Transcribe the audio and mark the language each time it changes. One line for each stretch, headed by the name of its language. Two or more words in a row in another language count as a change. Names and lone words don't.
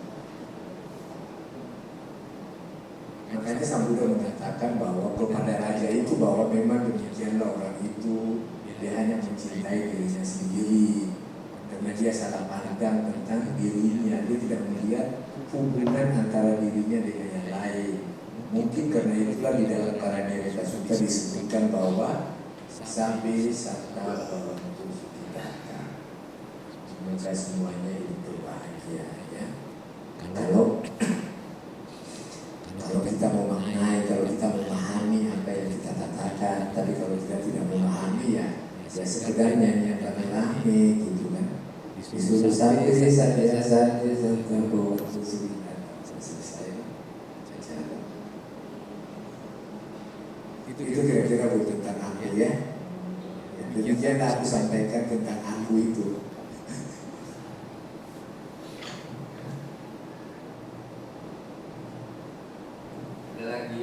Indonesian: Makanya Sang Buddha mengatakan bahwa kepada raja itu bahwa memang demikianlah orang itu, dia hanya mencintai dirinya sendiri, karena dia salah pandang tentang dirinya, dia tidak melihat hubungan antara dirinya dengan yang lain. Mungkin karena itulah di dalam Karanewata Sutta disebutkan bahwa
Pali: sampai satta bhavantu sukhita,
Indonesian: semoga semuanya hidup bahagia, ya. Kalau kita memaknai, kalau kita memahami apa yang kita katakan, tapi kalau kita tidak memahami ya sekedar nyanyian rame-rame gitu kan. Disuruh
Pali: sampai satta bhavantu sukhita,
Indonesian: selesai. Itu kira-kira tentang aku ya. Demikian aku sampaikan tentang aku itu. Ada lagi?